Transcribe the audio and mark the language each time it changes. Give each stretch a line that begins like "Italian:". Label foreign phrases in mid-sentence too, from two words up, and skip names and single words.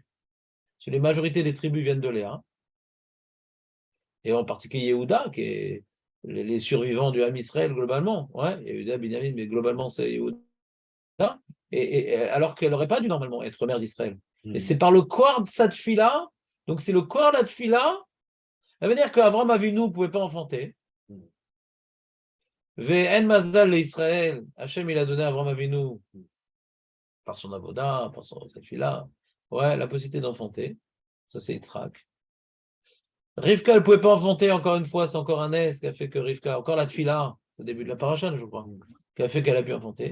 French: Parce que les majorités des tribus viennent de Léa. Et en particulier Yehuda, qui est les survivants du
Hebrew: עם ישראל
French: globalement. Ouais, Yehuda, Binyamin, mais globalement c'est Yehuda. Alors qu'elle n'aurait pas dû normalement être mère d'Israël. Et c'est par le corps de cette fille-là, donc c'est le corps de la fille-là, ça veut dire qu'Abraham Avinu ne pouvait pas enfanter.
Hebrew: ואין מזל לישראל,
French: Hachem il a donné à Abraham Avinu, par son avoda, cette fille-là, ouais, la possibilité d'enfanter. Ça c'est Yitzhak. Rivka, elle ne pouvait pas enfanter, encore une fois, c'est encore un S qui a fait que Rivka, encore la tfila, au début de la paracha, je crois, qui a fait qu'elle a pu enfanter.